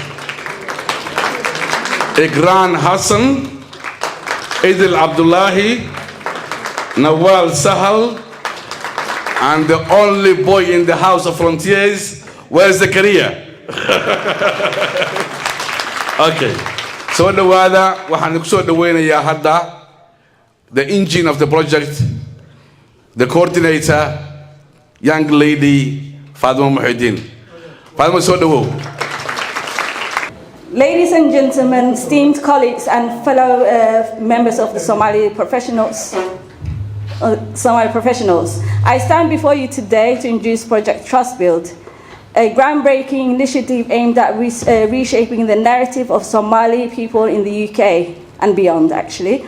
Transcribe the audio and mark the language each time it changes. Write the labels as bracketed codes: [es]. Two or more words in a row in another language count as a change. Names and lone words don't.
[en] Igran Hassan. Idil Abdullahi. Nawal Sahal. And the only boy in the House of Frontiers, where's Zakaria? Okay. So the [so] wada waxaan ku soo dhaweynayaa hadda [en] the engine of the project, the coordinator, young lady Fatima Muhyiddin. Fatima, [so] soo dhawow. [en] Ladies and gentlemen, esteemed colleagues and fellow members of the Somali professionals, I stand before you today to introduce Project Trustbuild, a groundbreaking initiative aimed at reshaping the narrative of Somali people in the UK and beyond, actually.